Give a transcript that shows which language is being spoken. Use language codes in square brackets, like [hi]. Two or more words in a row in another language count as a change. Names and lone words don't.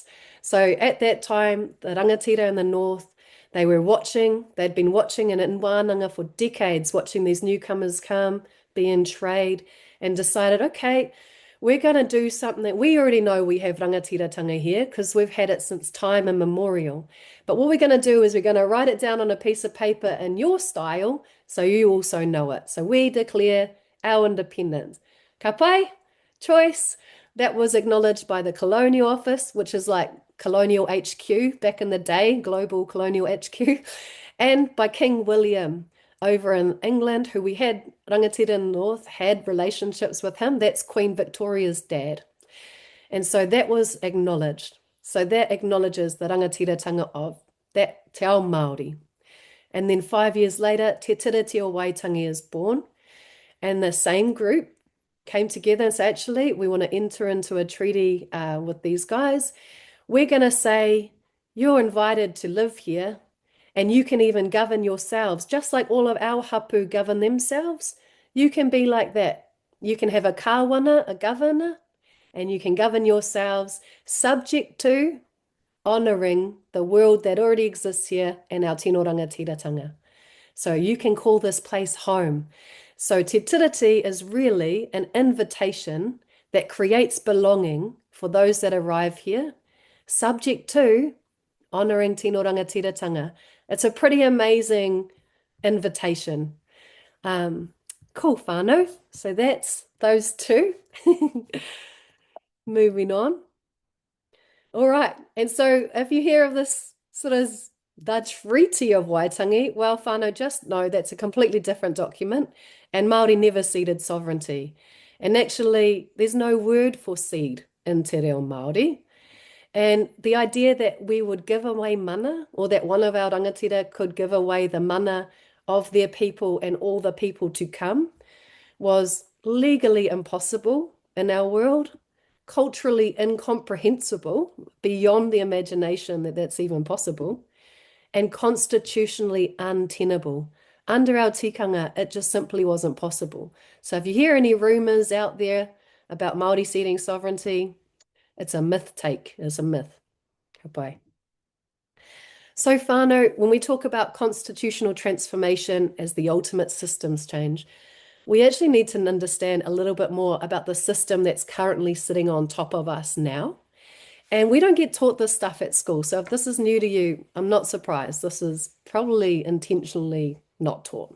[en] So at that time, the rangatira in the north, they'd been watching in wānanga for decades, watching these newcomers come, be in trade, and decided, okay, we're going to do something that we already know we have rangatiratanga here because we've had it since time immemorial. But what we're going to do is we're going to write it down on a piece of paper in your style so you also know it. So we declare our independence. [mi] Ka pai, [en] choice, that was acknowledged by the Colonial Office, which is like Colonial HQ back in the day, Global Colonial HQ, and by King William over in England, who we had rangatira in the north, had relationships with him. That's Queen Victoria's dad. And so that was acknowledged. So that acknowledges the rangatiratanga of that [mi] te ao Māori. [en] And then 5 years later, Te Tiriti o Waitangi is born. And the same group came together and said, actually, we want to enter into a treaty with these guys. We're going to say, you're invited to live here, and you can even govern yourselves, just like all of our hapu govern themselves. You can be like that. You can have a kāwana, a governor, and you can govern yourselves subject to honouring the world that already exists here and our [mi] tino rangatiratanga. [en] So you can call this place home. So Te Tiriti is really an invitation that creates belonging for those that arrive here, subject to honouring [mi] tino rangatiratanga. [en] It's a pretty amazing invitation. Cool, whānau. So that's those two. Moving on. All right. And so if you hear of this sort of the Treaty of Waitangi, well, whānau, just know that's a completely different document, and Māori never ceded sovereignty. And actually, there's no word for cede in Te Reo Māori. And the idea that we would give away mana, or that one of our rangatira could give away the mana of their people and all the people to come, was legally impossible in our world, culturally incomprehensible, beyond the imagination that that's even possible, and constitutionally untenable. Under our tikanga, it just simply wasn't possible. So if you hear any rumours out there about Māori ceding sovereignty, it's a myth take. It's a myth. [mi] Ka pai. [en] So whānau, when we talk about constitutional transformation as the ultimate systems change, we actually need to understand a little bit more about the system that's currently sitting on top of us now. And we don't get taught this stuff at school. So if this is new to you, I'm not surprised. This is probably intentionally not taught.